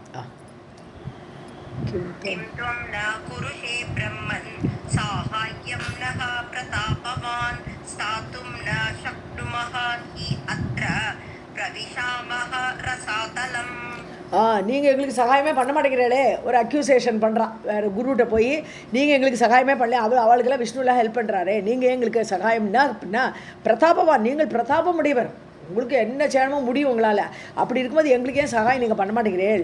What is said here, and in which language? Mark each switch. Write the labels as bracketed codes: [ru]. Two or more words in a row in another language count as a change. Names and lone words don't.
[sa] किं त्वं न कुरुषे ब्रह्मन् साहाय्यं नः प्रतापवान् स्थातुं न शक्नुमः हि अत्र प्रविशामः रसातलम्. [ta] நீங்கள் எங்களுக்கு சகாயமே பண்ண மாட்டேங்கிறீங்களே, ஒரு அக்யூசேஷன் பண்ணுறான் வேறு குருகிட்ட போய். நீங்கள் எங்களுக்கு சகாயமே பண்ணல, அவளுக்கெல்லாம் விஷ்ணுலாம் ஹெல்ப் பண்ணுறாரு, நீங்கள் எங்களுக்கு சகாயம்னா அப்படின்னா பிரதாபவான், நீங்கள் பிரதாபம் உடையவர். உங்களுக்கு என்ன செய்யணுமோ முடியும் உங்களால். அப்படி இருக்கும்போது எங்களுக்கு ஏன் சகாயம் நீங்கள் பண்ண மாட்டேங்கிறீர்கள்?